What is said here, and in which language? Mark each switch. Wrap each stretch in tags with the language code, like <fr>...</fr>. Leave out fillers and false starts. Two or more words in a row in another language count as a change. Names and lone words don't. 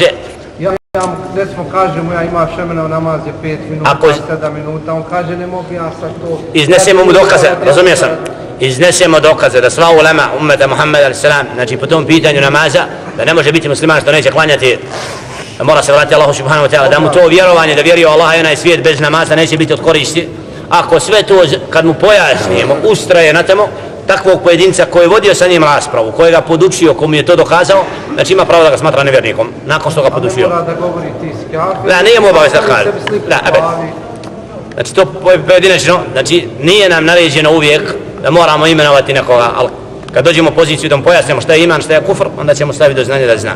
<bs>Ja recimo kažemo, ja imam vremena, namaz je 5 minuta, 7 minuta, on kaže ne mogu ja sad to... Iznesemo mu dokaze, razumio sam. Iznesemo dokaze da sva ulema ummeta Muhammed a.s. znači po tom pitanju namaza, da ne može biti musliman što neće klanjati, da mora se vratiti Allahu</bs> <ar>سبحانه وتعالى,</ar> <bs>da mu to vjerovanje, da vjeruje Allah i onaj svijet bez namaza neće biti od koristi. Ako sve to, kad mu pojasnijemo, ustraje na temu, takvog pojedinca koji je vodio sa njim raspravu, koji ga podučio, komu je to dokazao, znači ima pravo da ga smatra nevjernikom, nakon što ga podučio. A ne mora da govori ti si kafir? Da, nije mu obavez da kaže. Znači to pojedinačno, znači nije nam naređeno uvijek da moramo imenovati nekoga, ali kad dođemo u poziciju da mu pojasnimo šta je iman, šta je kufr, onda ćemo staviti do znanja da zna.</bs>